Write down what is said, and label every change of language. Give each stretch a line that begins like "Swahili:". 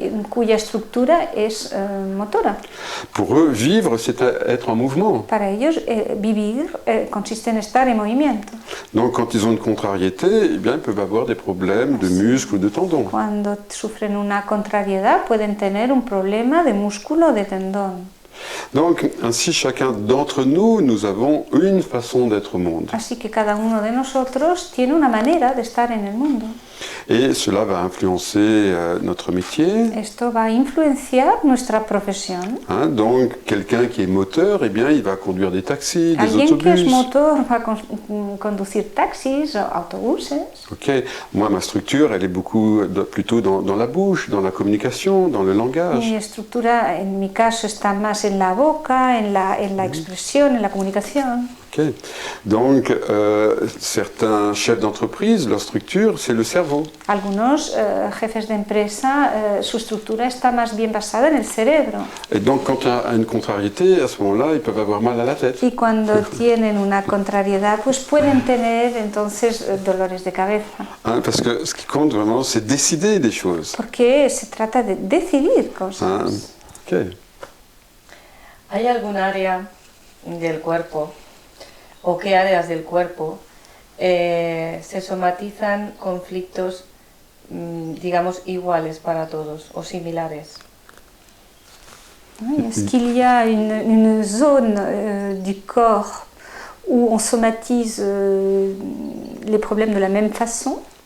Spanish: cuya estructura es motora.
French: Pour eux, vivre, c'est être en mouvement.
Spanish: Para ellos, vivir consiste en estar en movimiento.
French: Donc, quand ils ont une contrariété, eh bien, ils peuvent avoir des problèmes de muscles ou de tendons.
Spanish: Cuando sufren una contrariedad, pueden tener un problema de músculo o de tendón.
French: Donc, ainsi, chacun d'entre nous, nous avons une façon d'être au monde.
Spanish: Así que cada uno de nosotros tiene una manera de estar en el mundo.
French: Et cela va influencer notre métier.
Spanish: Esto va a influenciar nuestra profesión.
French: Donc, quelqu'un qui est moteur, eh bien, il va conduire des taxis, des
Spanish: Alguien que es
French: autobus.
Spanish: motor va a conducir taxis o autobuses.
French: Ok, moi, ma structure, elle est plutôt dans la bouche, dans la communication, dans le langage.
Spanish: Mi estructura, en mi caso, está más en la boca, en la expresión, en la comunicación. Okay.
French: Donc, certains chefs d'entreprise, leur structure, c'est le cerveau.
Spanish: Algunos jefes de empresa, su estructura está más bien basada en el cerebro.
French: Et donc, quand il y a une contrariété, à ce moment-là, ils peuvent avoir mal à la tête.
Spanish: Y cuando tienen una contrariedad, pues pueden tener entonces dolores de cabeza.
French: Parce que ce qui compte vraiment, c'est décider des choses.
Spanish: Porque se trata de decidir cosas. Okay. ¿Hay algún área del cuerpo o qué áreas del cuerpo se somatizan conflictos, digamos, iguales para todos o similares?
French: Est-ce qu'il y a une zone du corps où on somatise les problèmes de la même façon?